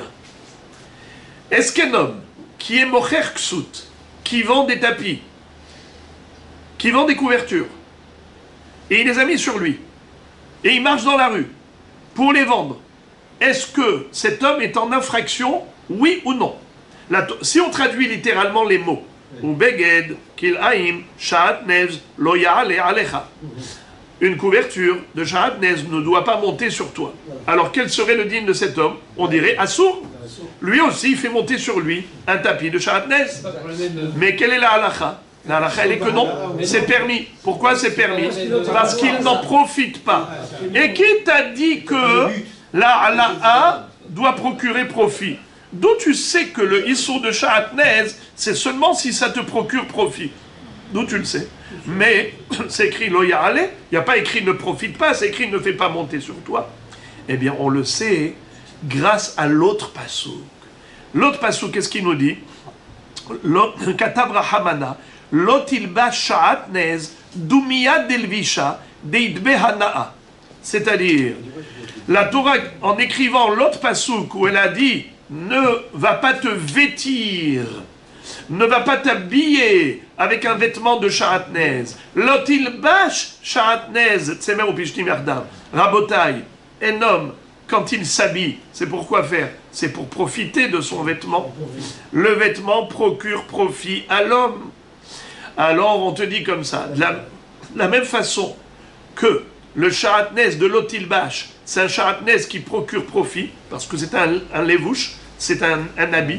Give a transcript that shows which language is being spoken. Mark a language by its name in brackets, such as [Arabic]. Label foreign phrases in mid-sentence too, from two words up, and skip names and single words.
[French] Est-ce qu'un homme qui est [Hebrew] מוכר כסות, [French] qui vend des tapis, qui vend des couvertures, et il les a mis sur lui, et il marche dans la rue pour les vendre, est-ce que cet homme est en infraction, oui ou non? Si on traduit littéralement les mots, [Hebrew] ובגד כלאים שעטנז לא יעלה עליך, [French] une couverture de sha'atnez ne doit pas monter sur toi. Alors quel serait le digne de cet homme? On dirait assour. Lui aussi, il fait monter sur lui un tapis de sha'atnez. Mais quelle est la halacha? La halacha, elle est que non, c'est permis. Pourquoi c'est permis? Parce qu'il n'en profite pas. Et qui t'a dit que la halacha doit procurer profit? D'où tu sais que le issur de sha'atnez, c'est seulement si ça te procure profit? D'où tu le sais? Mais c'est écrit [Hebrew] לא יעלה, [French] il n'y a pas écrit ne profite pas, c'est écrit ne fais pas monter sur toi. Eh bien, on le sait grâce à l'autre pasouk. L'autre pasouk, qu'est-ce qu'il nous dit? [Aramaic] כתב רחמנא לא תלבש שעטנז דומיא דלבישה דאית ביה הנאה. [French] C'est-à-dire, la Torah, en écrivant l'autre pasouk où elle a dit ne va pas te vêtir, ne va pas t'habiller avec un vêtement de sha'atnez. [Hebrew] לא תלבש שעטנז צמר ופשתים יחדו. [French] Rabotai, un homme, quand il s'habille, c'est pour quoi faire? C'est pour profiter de son vêtement. Le vêtement procure profit à l'homme. Alors on te dit comme ça, de la même façon que le sha'atnez de l'otilbash, c'est un sha'atnez qui procure profit, parce que c'est un levouche, c'est un habit.